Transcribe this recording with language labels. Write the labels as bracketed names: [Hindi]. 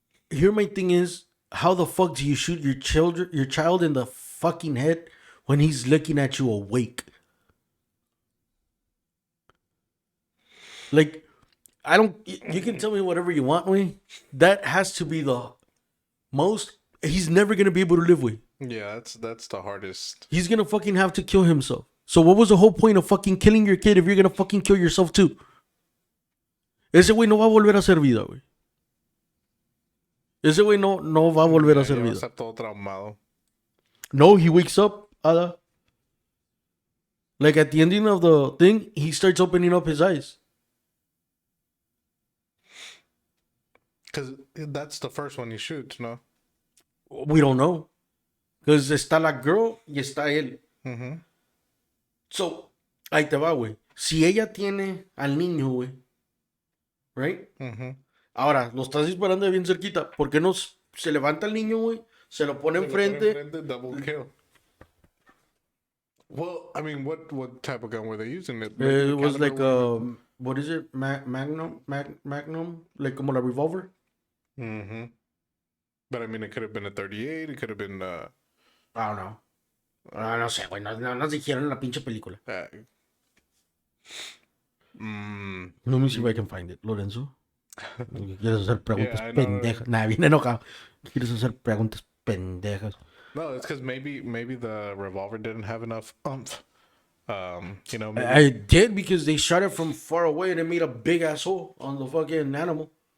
[English] Here my thing is, how the fuck do you shoot your child in the fucking head when he's looking at you awake? Like, I don't. You can tell me whatever you want, way. That has to be the most. He's never gonna be able to live with. Yeah, that's the hardest. He's gonna fucking have to kill himself. So what was the whole point of fucking killing your kid if you're gonna fucking kill yourself too? [Spanish] Ese güey no va a volver a hacer vida, güey. Ese güey no va a volver a hacer Ya va a vida. estar todo traumado. [English] No, he wakes up, Ada. Like at the ending of the thing, he starts opening up his eyes. Because that's the first one he shoots, no? We don't know. [Spanish] Because está la girl y está él. So, ahí te va, güey. Si ella tiene al niño, güey. Right? Ahora, lo estás disparando de bien cerquita. ¿Por qué no se levanta el niño, güey? Se lo pone enfrente. [English] Double kill. Well, I mean, what type of gun were they using? It was like what is it? Magnum? [Spanish] Like como la revolver? [English] But I mean, it could have been a 38. It could have been. I don't know. [Spanish] No sé, güey. No nos dijeron en la pinche película. [English] Let me see if I can find it. Lorenzo. [Spanish] ¿Quieres hacer preguntas pendejas? Nah, bien enojado. ¿Quieres hacer preguntas pendejas? [English] No, it's because maybe the revolver didn't have enough oomph. You know. Maybe... I did because they shot it from far away and it made a big ass hole on the fucking animal.